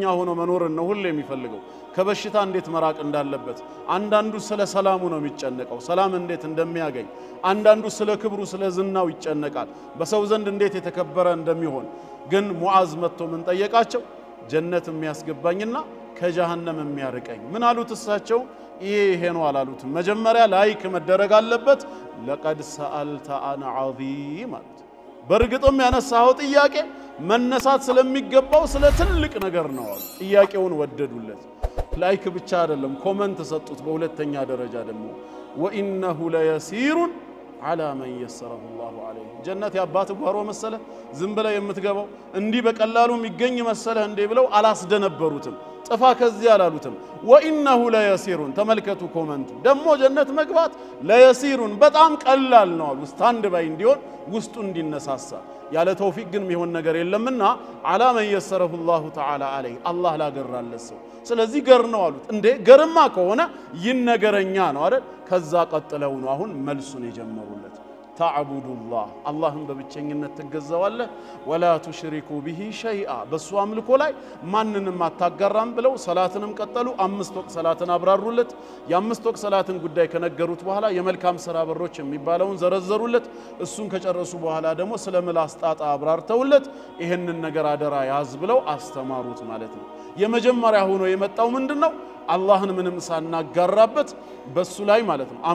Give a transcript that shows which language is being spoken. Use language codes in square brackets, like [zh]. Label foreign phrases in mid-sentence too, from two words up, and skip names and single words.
[am] ሆኖ መኖርን ነው ሁሉ የሚፈልገው ከበሽታ እንዴት መራቅ እንዳለበት አንዳንዱ ስለ ሰላሙ ነው የሚጨነቀው ሰላም እንዴት እንደሚያገኝ አንዳንዱ ስለ ክብሩ ስለ ዝናው ይጨነቃል በሰው ዘንድ እንዴት የተከበረ እንደሚሆን ግን ሙዓዝ መጥቶ ምን ጠየቃቸው ጀነት የሚያስገባኝና ከጀሃነም የሚያርቀኝ ምን አሉት እሳቸው ይሄ ነው አላሉት መጀመሪያ ላይክ መደረግ አለበት [ar] لقد سألت عن عظيم [am] በርግጥም ያነሳው ጥያቄ መነሳት ስለሚገባው ስለ ትልቅ ነገር ነው ጥያቄውን ወደዱለት ላይክ ብቻ አይደለም ኮሜንት ሰጡት በሁለተኛ ደረጃ ደግሞ [ar] وإنه ليسير على من يسره الله عليه [am] ጀነት ያባት ጓሮ መሰለ ዝም ብለ የምትገባው እንዲህ በቀላሉ የሚገኝ መሰለ እንዴ ብለው አላስደነበሩትም ጥፋ ከዚህ አላሉትም [ar] وإنه ليسير [am] ተመልከቱ ኮሜንቱ ደሞ ጀነት መግባት ለየሲሩን በጣም ቀላል ነው አሉ [en] stand by [am] እንዲሆን ውስጡ እንዲነሳሳ ያለ ተውፊቅ ግን የሚሆን ነገር የለምና [ar] على من يسره الله تعالى عليه [am] الله ላገራለሰው ስለዚህ ገር ነው አሉት እንዴ ገርማ ከሆነ ይነገረኛ ነው አይደል ከዛ ቀጥለው ነው አሁን መልሱን የጀመሩለት [ar] تعبد الله اللهم [am] በብቸኝነት ትገዛዋለህ [ar] ولا تشركوا به شيئا [am] በሱ አምልኮ ላይ ማንንም አታጋራም ብለው ሰላትንም ቀጠሉ አምስት ወቅት ሰላትን አብራሩለት የአምስት ወቅት ሰላትን ጉዳይ ከነገሩት በኋላ የመልካም ሥራ በሮች የሚባለውን ዘረዘሩለት እሱን ከጨረሱ በኋላ ደግሞ ስለ ምላስ ጣጣ አብራርተውለት ይሄንን ነገር አደራ ያዝ ብለው አስተማሩት ማለት ነው የመጀመሪያ ሆኖ የመጣው ምንድነው አላህን ምንም ሳናጋራበት በሱ ላይ ማለት ነው